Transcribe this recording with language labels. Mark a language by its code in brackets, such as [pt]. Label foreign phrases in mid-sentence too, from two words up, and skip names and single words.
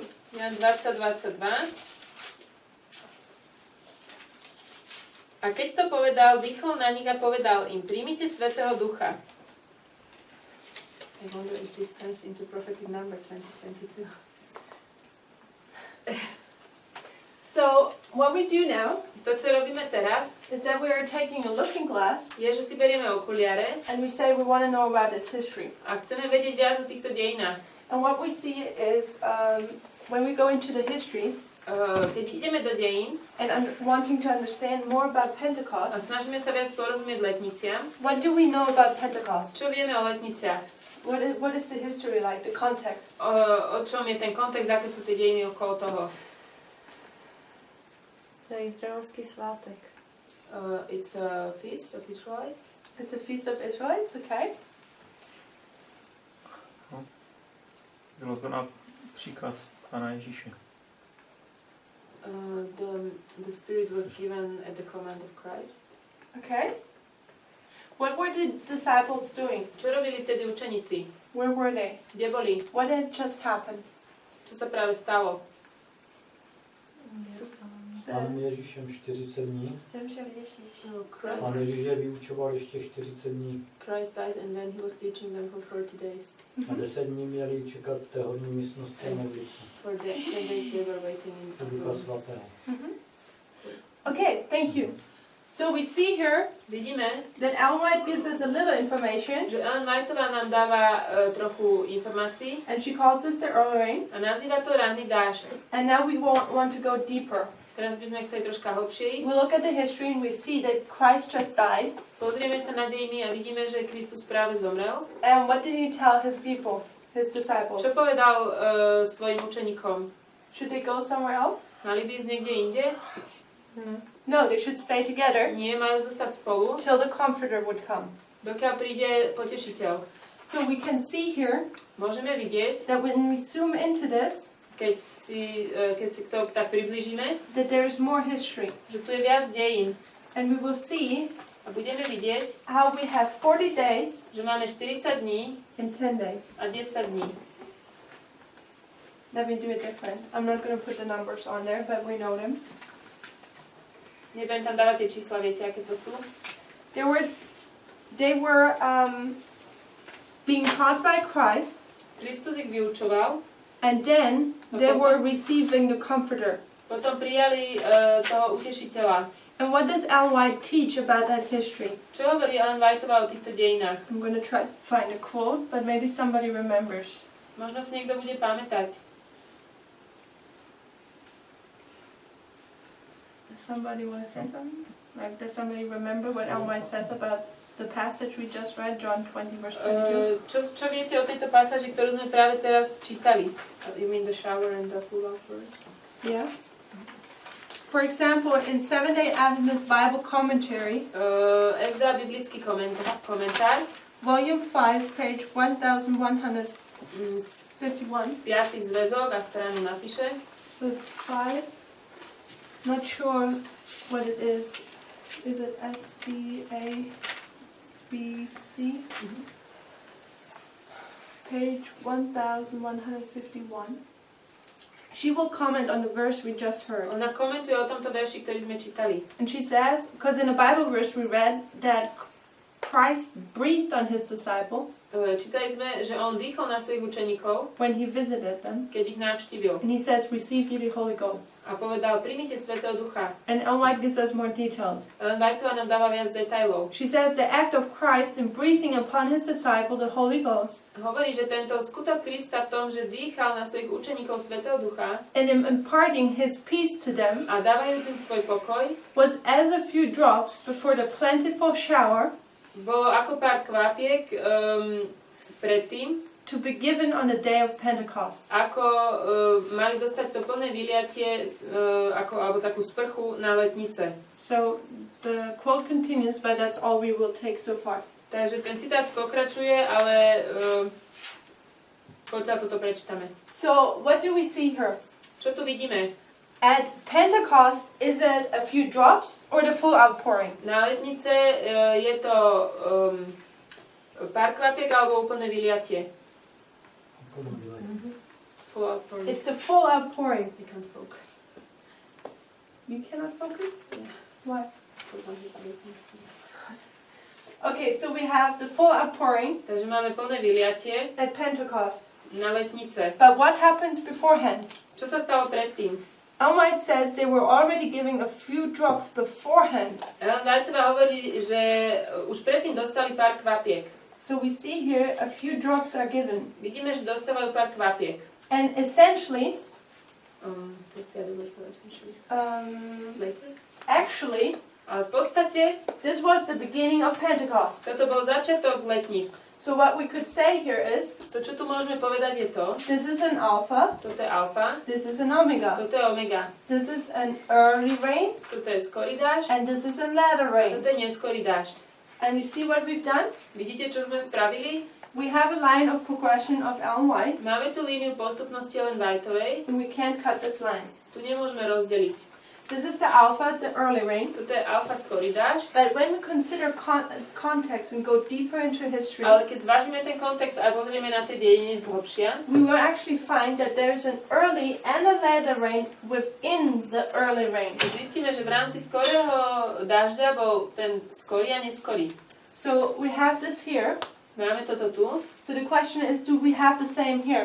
[en] Jan 20, 22. [sk] A keď to povedal, dýchol na nich a povedal im, príjmite Svätého Ducha. [en] I wonder if this turns into prophetic number 2022. So, what we do now [sk] To, čo robíme teraz, [en] is that we are taking a looking glass [sk] je, že si berieme okuliare [en] and we say we want to know about this history. [sk] a chceme vedieť viac o týchto dejinách. [en] And what we see is when we go into the history [sk] Keď ideme do dejín [en] and wanting to understand more [sk] a [en] about Pentecost, [sk] snažíme sa viac porozumieť letniciam, [en] what do we know about Pentecost? [sk] čo vieme o letniciach? [en] What is the history like, the context? [sk] O čom je ten kontext, aké sú tie dejiny okolo toho? [cs] To je izraelský svátek. [en] It's a feast of Israelites. It's a feast of Israelites, okay? [cs] Bylo to na příkaz Pána Ježíše. [en] The Spirit was given at the command of Christ. Okay. What were the disciples doing? [sk] Čo robili vtedy učeníci? [en] Where were they? [sk] Kde boli? [en] What had just happened? [sk] Čo sa práve stalo? [cs] Pánem Ježíšem 40 dní. Zemřel Ježíš. Pán Ježíš je vyučoval ještě 40 dní. [en] Christ died and then he was teaching them for 40 days. [cs] A 10 dní měli čekat v té horní místnosti a modlit se. [en] For 10 days they were waiting in [cs] Do Ducha Svatého. [en] Okay, thank you. So we see here [sk] Vidíme, [en] that Ellen White gives us a little information, [sk] že Ellen Whiteová nám dáva trochu informácií [en] and she calls this the early rain. [sk] a nazýva to ranný dážď. [en] And now we want to go deeper. [sk] Teraz by sme chceli troška hlbšie ísť. [en] We look at the history and we see that Christ just died. [sk] Pozrieme sa na dejiny a vidíme, že Kristus práve zomrel. [en] And what did he tell his people, his disciples? [sk] Čo povedal svojim učeníkom? [en] Should they go somewhere else? [sk] Mali by ísť niekde inde? [en] No, they should stay together [sk] Nie, majú zostať spolu, [en] till the Comforter would come. [sk] dokiaľ príde potešiteľ. [en] So we can see here [sk] Môžeme vidieť, [en] that when we zoom into this, [sk] keď si to tak priblížime, [en] that there is more history. [sk] že tu je viac dejín. [en] And we will see [sk] A budeme vidieť, [en] how we have 40 days [sk] že máme 40 dní [en] and 10 days. [sk] a 10 dní. [en] Let me do it different. I'm not going to put the numbers on there, but we know them. [sk] Nebudem tam dávať tie čísla, viete, aké to sú? [en] They were being taught by Christ, [sk] Kristus ich vyučoval, [en] and then they were receiving the Comforter. [sk] potom prijali toho utešiteľa. [en] And what does Ellen White teach about that history? [sk] Čo hovorí Ellen Whiteová o týchto dejinách? [en] I'm going to try to find a quote, but maybe somebody remembers. [sk] Možno si niekto bude pamätať. [en] Does somebody want to say something? Like, does somebody remember what Ellen White says about the passage we just read, John 20, verse 22? [sk] Čo viete o tejto pasáži, ktorú sme práve teraz čítali? [en] You mean the shower and the full offer? Yeah. For example, in Seventh-day Adventist Bible Commentary, [sk] SDA biblický komentár, [en] Volume 5, page 1151. [sk] 5. zväzok a stranu napíše. [en] So it's 5. Not sure what it is. Is it S, D, A, B, C? Page 1151. She will comment on the verse we just heard. [sk] Ona komentuje o tomto verši, ktorý sme čítali. [en] And she says, because in the Bible verse we read that Christ breathed on his disciple [sk] Čítali sme, že on dýchol na svojich učeníkov, [en] when he visited them. [sk] keď ich navštívil. [en] And he says, receive ye the Holy Ghost. [sk] A povedal, príjmite Svätého Ducha. [en] And Ellen White gives us more details. [sk] Ellen Whiteová nám dáva viac detailov. [en] She says the act of Christ in breathing upon his disciple the Holy Ghost [sk] Hovorí, že tento skutok Krista v tom, že dýchal na svojich učeníkov Svätého Ducha [en] and in imparting his peace to them [sk] a dávajúc im svoj pokoj, [en] was as a few drops before the plentiful shower [sk] bolo ako pár kvapiek predtým, [en] to be given on the day of Pentecost. [sk] ako mali dostať to plné vyliatie alebo takú sprchu na letnice. [en] So the quote continues, but that's all we will take so far. [sk] Takže ten citát pokračuje, ale poďa toto prečítame. [en] So what do we see here? [sk] Čo tu vidíme? [en] At Pentecost, is it a few drops or the full outpouring? [sk] Na letnice je to pár kvapiek alebo úplné vyliatie? [en] Full outpouring. It's the full outpouring. You can't focus. You cannot focus? Yeah. Why? For one of the other things. Okay, so we have the full outpouring [sk] Takže máme plné vyliatie [en] at Pentecost. [sk] na letnice. [en] But what happens beforehand? [sk] Čo sa stalo predtým? [en] Ellen White says they were already giving a few drops beforehand. [sk] Ellen Whiteová hovorí, že už predtým dostali pár kvapiek. [en] So we see here a few drops are given. [sk] Vidíme, že dostávajú pár kvapiek. [en] And essentially, Later. actually, [sk] Ale v podstate [en] this was the beginning of Pentecost. [sk] toto bol začiatok letníc. [en] So what we could say here is, [sk] To, čo tu môžeme povedať, je to, [en] this is an alpha, [sk] toto je alfa, [en] this is an omega, [sk] toto je omega, [en] this is an early rain, [sk] toto je skorý dážď, [en] and this is a latter rain. [sk] toto je neskorý dážď. [en] And you see what we've done? [sk] Vidíte, čo sme spravili? [en] We have a line of progression of Ellen White, [sk] Máme tu líniu postupnosti Ellen Whiteovej, [en] and we can't cut this line. [sk] tu nemôžeme rozdeliť. [en] This is the alpha, the early rain. [sk] Toto je alfa skorý dážď, [en] But when we consider context and go deeper into history, [sk] ale keď zvážime ten kontext a pozrieme na tie dejiny zhlbšia, [en] we will actually find that there's an early and a later rain within the early rain. [sk] zistíme, že v rámci skorého dažďa bol ten skorý a neskorý. [en] So we have this here. [sk] Máme toto tu, [en] So the question is, do we have the same here?